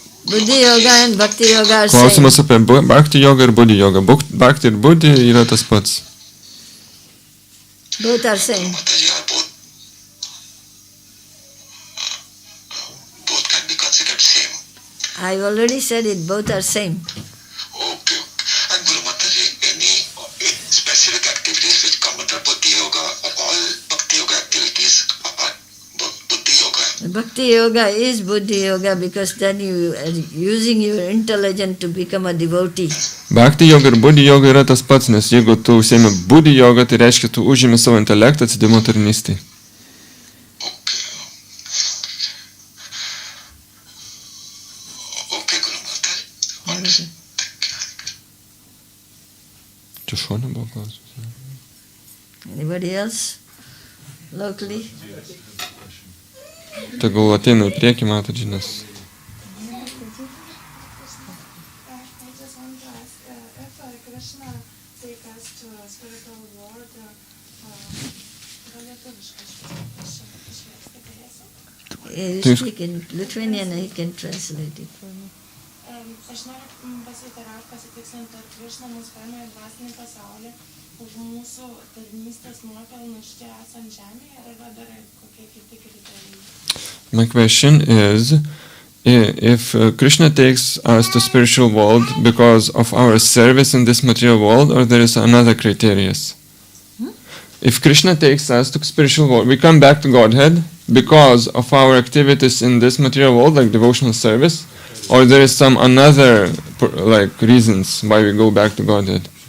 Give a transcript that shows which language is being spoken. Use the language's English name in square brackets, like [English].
[English] Buddhi yoga and bhakti yoga are same. [Lithuanian] Klausimas apie bhakti jogą ir buddhi jogą. Bhakti ir buddhi yra tas pats. [English] Both are same. Mataji are both can be considered same. I already said it, both are same. Okay. And Guru Mataji, any specific activities which come under Buddhi Yoga, or all Bhakti Yoga activities are Buddhi Yoga? Bhakti yoga is buddhi yoga because then you are using your intelligence to become a devotee. [Lithuanian] Bhakti yoga ir buddhi yoga yra tas pats, nes jeigu tu užsiemi buddhi yoga, tai reiškia, tu užimi savo intelektą atsidavimo tarnystei. [English] Okay, Guru Mataji. [Lithuanian] Čia šone buvo klausimas. [English] Anybody else? Locally? [Lithuanian] Tegul ateina į priekį, Mataji, nes [English] I just want to ask if Krishna takes us to a spiritual world, [Lithuanian] gal lietuviškai išversti galėsim? [English] You speak in Lithuanian, I can translate it for me. [Lithuanian] Aš noriu pasitikslinti, ar Krishna mus paima į dvasinį pasaulį už mūsų tarnystės nuopelnus čia esant žemėje, ar yra dar kokie kiti kriterijai? [English] my question is, if Krishna takes us to spiritual world because of our service in this material world, or there is another criteria? If Krishna takes us to spiritual world, we come back to Godhead because of our activities in this material world, like devotional service, or there is some another like reasons why we go back to Godhead?